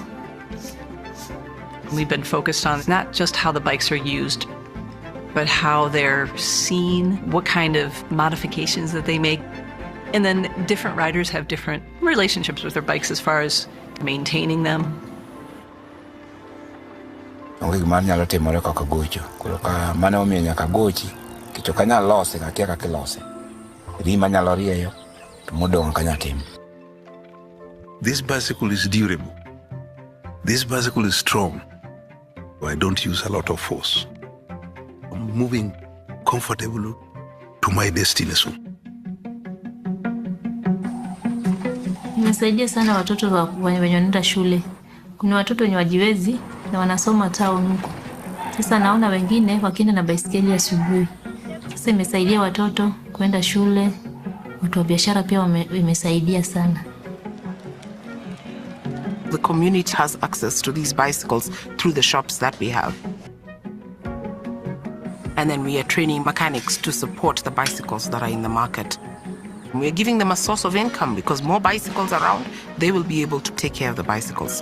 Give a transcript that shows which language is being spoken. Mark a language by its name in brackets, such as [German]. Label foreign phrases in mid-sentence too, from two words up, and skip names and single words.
[English] We've been focused on not just how the bikes are used, but how they're seen, what kind of modifications that they make. And then different riders have different relationships with their bikes as far as maintaining them. [Luo (Kenya and Tanzania)] Onge gima nyalo timore kaka gocho. Koro ka mane omiyo nyaka gochi, kicho kanya lose kakia kaka lose. Rima nyalo rieyo, to modong kanya tim. [English] This bicycle is durable. This bicycle is strong. I don't use a lot of force. I'm moving comfortably to my destination. [Swahili] Imesaidia sana watoto wenye wanaenda shule. Kuna watoto wenye wajiwezi na wanasoma town huko. Sasa naona wengine wakienda na baisikeli asubuhi. Sasa imesaidia watoto kwenda shule. Watu wa biashara pia imesaidia sana. [English] The community has access to these bicycles through the shops that we have. And then we are training mechanics to support the bicycles that are in the market. We are giving them a source of income because more bicycles around, they will be able to take care of the bicycles.